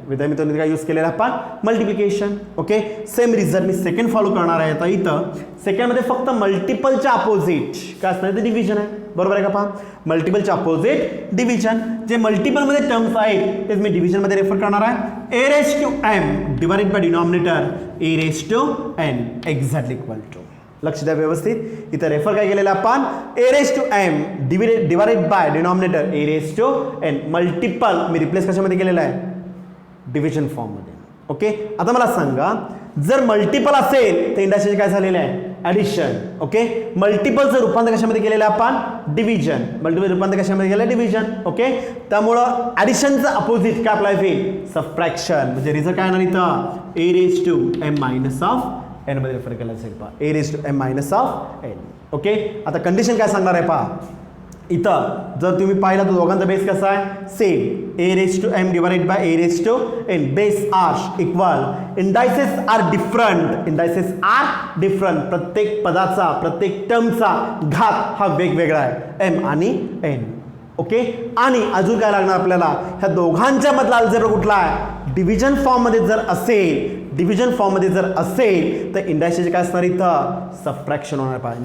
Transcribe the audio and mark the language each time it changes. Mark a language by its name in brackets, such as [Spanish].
[Marathi] विद्यार्थी मित्रांनो काय यूज केलेला आपण, मल्टिप्लिकेशन. ओके, सेम रिझल्ट मी सेकंड फॉलो करणार आहे. आता इथं सेकंडमध्ये फक्त मल्टिपलच्या अपोजिट काय असणार ते डिव्हिजन आहे. बरोबर आहे का पहा, मल्टिपलच्या अपोजिट डिव्हिजन. जे मल्टिपलमध्ये टर्म्स आहेत तेच मी डिव्हिजनमध्ये रेफर करणार आहे. [English] A raise to m divided by denominator a raise to n exactly equal to. [Marathi] लक्ष द्या व्यवस्थित. इथं रेफर काय केलेलं आपण, ए raise to M divided by denominator A raise to N. Multiple मी replace कशामध्ये केलेलं आहे, डिव्हिजन फॉर्ममध्ये. ओके, आता मला सांगा जर मल्टिपल असेल तर इंडायसेस काय झालेलं आहे, ॲडिशन. ओके, मल्टिपलचं रूपांतर कशामध्ये केलेलं आहे आपण, डिव्हिजन. मल्टिपल रूपांतर कशामध्ये केलं, डिव्हिजन. ओके, त्यामुळं ॲडिशनचं अपोजिट काय अप्लाय होईल, सबट्रॅक्शन. म्हणजे रिझल्ट काय येणार इथं, ए raise to M minus of N मध्ये रेफर केला असेल पहा, ए raise to M minus of N. Okay, आता कंडिशन काय सांगणार आहे पहा. इथं जर तुम्ही पाहिला तर दोघांचा बेस कसा आहे, same. [English] A raise to m divided by a raise to n base are equal. Indices are different, indices are different. [Marathi] प्रत्येक पदाचा प्रत्येक टर्मचा घात हा वेगवेगळा आहे, एम आणि एन. ओके, आणि अजून काय लागणार आपल्याला, ह्या दोघांच्या मधला अल्जेब्रा कुठला आहे, डिव्हिजन फॉर्ममध्ये जर असेल, डिव्हिजन फॉर्ममध्ये जर असेल तर इंडायसेस काय असणार इथं, सबट्रॅक्शन होणार पहा.